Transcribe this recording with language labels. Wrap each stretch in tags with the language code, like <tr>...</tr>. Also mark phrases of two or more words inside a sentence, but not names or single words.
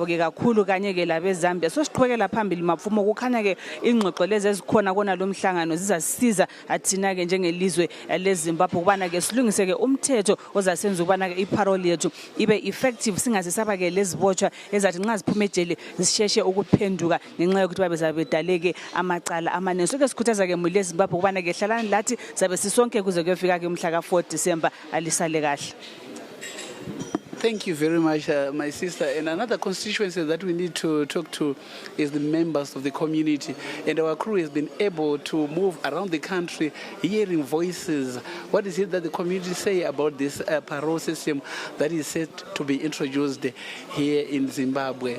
<nd>ke kakhulu kanye ke labe Zambia so siqhubekela phambili mapfumo kukhanya ke ingxoxo lezi ezikhona kona lo mhlangano zizasisiza athina ke njengelizwe leZimbabwe kubana ke silungise ke umthetho ozasenza ukubana ke iparole yethu ibe effective singasisaba ke lezibotshwa ezathi nxa ziphuma ejele zisheshe ukuphenduka ngenxa yokuthi babezabe daleke amacala amanengi soke sikhuthaza ke mwili eZimbabwe kubana ke hlalani lathi zabe sisonke kuze kuyofika ke umhla ka4 December alisale kahle.</nd> <en>Thank you very much, my sister. And another constituency that we need to talk to is the members of the community. And our crew has been able to move around the country, hearing voices. What is it that the community say about this parole system that is set to be introduced here in Zimbabwe?</en>